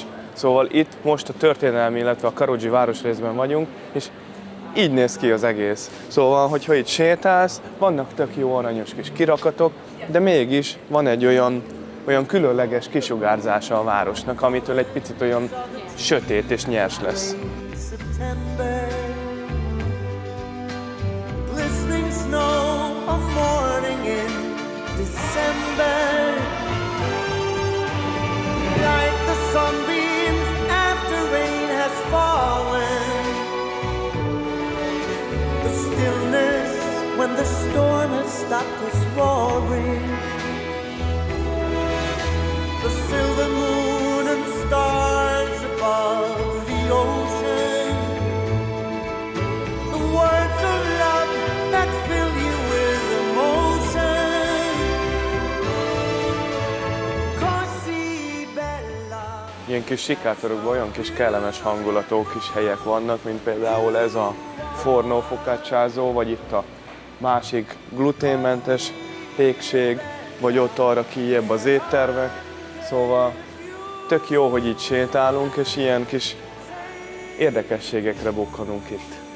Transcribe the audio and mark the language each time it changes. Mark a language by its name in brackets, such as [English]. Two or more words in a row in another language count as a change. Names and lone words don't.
[Hungarian] Szóval itt most a történelmi, illetve a Carugi városrészben vagyunk, és így néz ki az egész. Szóval, hogyha itt sétálsz, vannak tök jó aranyos kis kirakatok, de mégis van egy olyan különleges kisugárzása a városnak, amitől egy picit olyan sötét és nyers lesz. [English] September, glistening snow, a morning in December, like the sunbeams after rain has fallen, the stillness when the storm has stopped its roaring, the silver moon and stars above the ocean, the words of love that fill you with emotion. [Italian] Così bella. [Hungarian] Ilyen kis sikátorokban olyan kis kellemes hangulatú kis helyek vannak, mint például ez a forno focacciázó, vagy itt a másik gluténmentes pékség, vagy ott arra kijebb az éttermek. Szóval tök jó, hogy itt sétálunk, és ilyen kis érdekességekre bukkanunk itt.